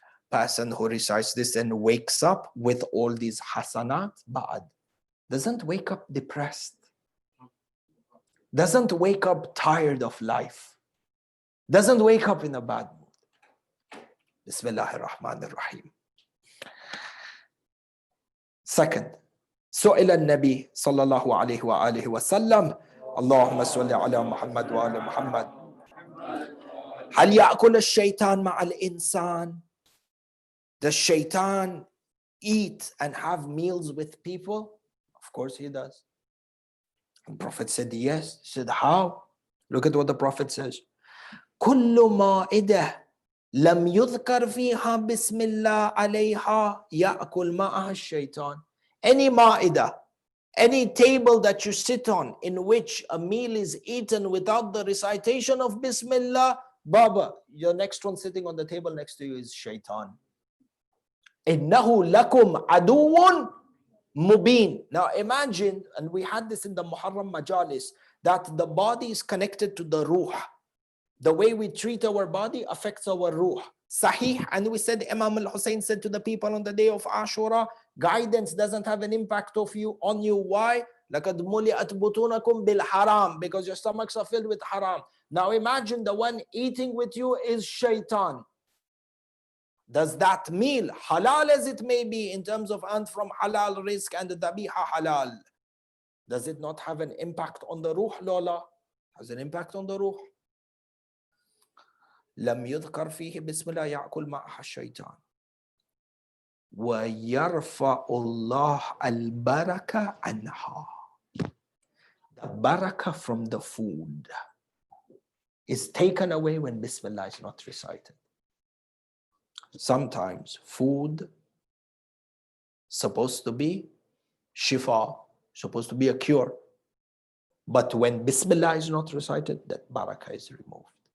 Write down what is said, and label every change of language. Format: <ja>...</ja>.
<en>Person who recites this and wakes up with all these hasanat, ba'ad, doesn't wake up depressed, doesn't wake up tired of life, doesn't wake up in a bad mood. Bismillahir Rahmanir Rahim. Second,</en> <ar>سئل النبي صلى الله عليه وآله وسلم اللهم صل على محمد وآل محمد هل يأكل الشيطان مع الإنسان?</ar> <en>Does shaitan eat and have meals with people? Of course he does. The Prophet said yes. He said how? Look at what the Prophet says.</en> <ar>كل مائدة لم يذكر فيها بسم الله عليها يأكل معها الشيطان.</ar> <en>Any ma'idah, any table that you sit on in which a meal is eaten without the recitation of Bismillah, Baba, your next one sitting on the table next to you is shaitan.</en> <ar>إِنَّهُ لَكُمْ عَدُوٌ مُبِينٌ.</ar> <en>Now imagine, and we had this in the Muharram majalis, that the body is connected to the ruh. The way we treat our body affects our ruh. Sahih, and we said, Imam al-Hussein said to the people on the day of Ashura, guidance doesn't have an impact on you. Why?</en> <ar>لَقَدْ مُلِئَتْ بُطُونَكُمْ بِالْحَرَامِ,</ar> <en>because your stomachs are filled with haram. Now imagine the one eating with you is shaitan. Does that meal, halal as it may be in terms of earned from halal risk and the dabiha halal, does it not have an impact on the ruh, Lola? Has an impact on the ruh.</en> <ar>لم يذكر فيه بسم الله يأكل معها الشيطان ويرفع الله البركة عنها.</ar> <en>The barakah from the food is taken away when Bismillah is not recited. Sometimes food supposed to be shifa, supposed to be a cure, but when Bismillah is not recited, that barakah is removed.</en>